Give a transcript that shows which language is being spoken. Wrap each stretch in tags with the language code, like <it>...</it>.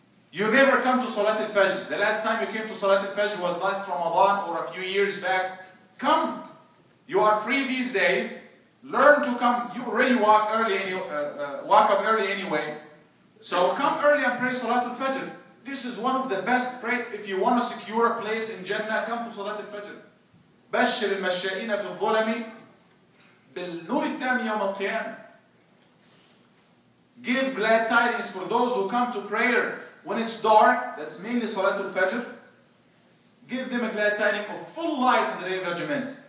<en>You never come to Salat al-Fajr. The last time you came to Salat al-Fajr was last Ramadan or a few years back. Come. You are free these days. Learn to come. You already walk up early anyway. So come early and pray Salat al-Fajr. This is one of the best prayer. If you want to secure a place in Jannah, come to Salat al-Fajr.</en> <ar>بشر المشائين في الظلم بالنور التام يوم القيامة.</ar> <en>Give glad tidings for those who come to prayer when it's dark. That's mainly Salat al-Fajr. Give them a glad tidings of full light in the day of judgment.</en>